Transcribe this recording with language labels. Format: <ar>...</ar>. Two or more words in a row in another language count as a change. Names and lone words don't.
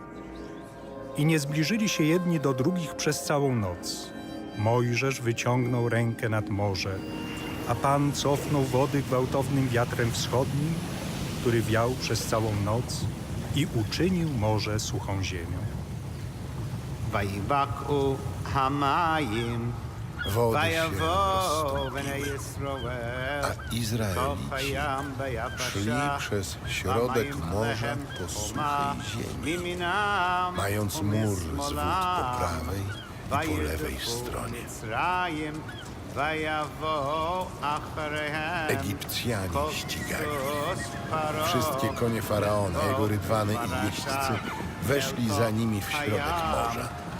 <pl>I nie zbliżyli się jedni do drugich przez całą noc. Mojżesz wyciągnął rękę nad morze, a Pan cofnął wody gwałtownym wiatrem wschodnim, który wiał przez całą noc i uczynił morze suchą ziemią.</pl> <he>ויבקעו המים, ויבואו בני ישראל, בתוך הים ביבשה,</he> <pl>środek morza po suchej ziemi, mając mur z wód po prawej i po lewej stronie. Egipcjanie ścigali. Wszystkie konie Faraona, jego rydwany i jeźdźcy weszli za nimi w środek morza.</pl>